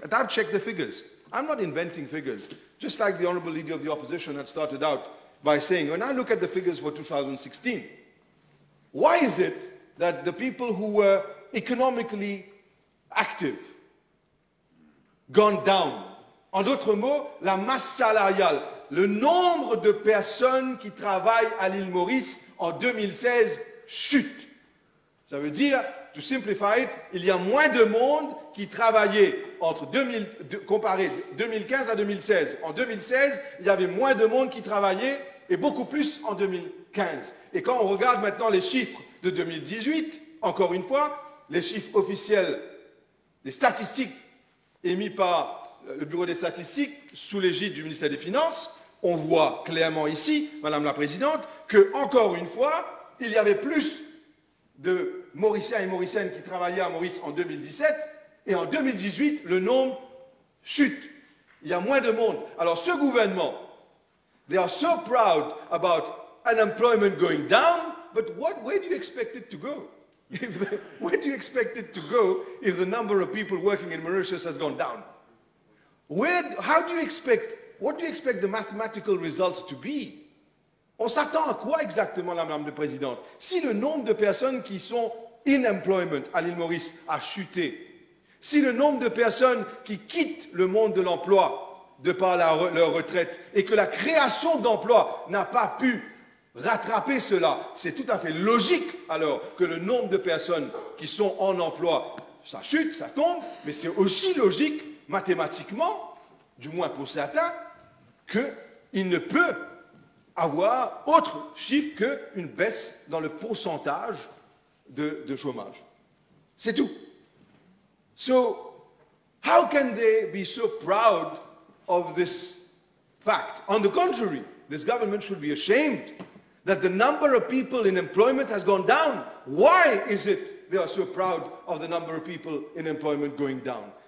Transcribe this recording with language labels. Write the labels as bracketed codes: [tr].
[en] And I've checked the figures. I'm not inventing figures. Just like the Honorable Leader of the Opposition had started out by saying, when I look at the figures for 2016, why is it that the people who were economically active gone down? [fr] En d'autres mots, la masse salariale, le nombre de personnes qui travaillent à l'île Maurice en 2016 chute. Ça veut dire, [en] to simplify it, [fr] il y a moins de monde qui travaillait comparé 2015 à 2016. En 2016, il y avait moins de monde qui travaillait et beaucoup plus en 2015. Et quand on regarde maintenant les chiffres de 2018, encore une fois, les chiffres officiels, les statistiques émis par le Bureau des statistiques sous l'égide du ministère des Finances, on voit clairement ici, Madame la Présidente, que, encore une fois, il y avait plus de Mauriciens et Mauriciennes qui travaillaient à Maurice en 2017, et en 2018, le nombre chute. Il y a moins de monde. Alors ce gouvernement, [en] they are so proud about unemployment going down, but where do you expect it to go? Where do you expect it to go if the number of people working in Mauritius has gone down? What do you expect the mathematical results to be? [fr] On s'attend à quoi exactement, Madame la Présidente? Si le nombre de personnes qui sont [en] in employment [fr] à l'île Maurice a chuté, si le nombre de personnes qui quittent le monde de l'emploi de par leur retraite et que la création d'emplois n'a pas pu rattraper cela, c'est tout à fait logique alors que le nombre de personnes qui sont en emploi, ça chute, ça tombe, mais c'est aussi logique mathématiquement, du moins pour certains, qu'il ne peut avoir autre chiffre qu'une baisse dans le pourcentage de chômage. C'est tout. [en] So, how can they be so proud of this fact? On the contrary, this government should be ashamed that the number of people in employment has gone down. Why is it they are so proud of the number of people in employment going down?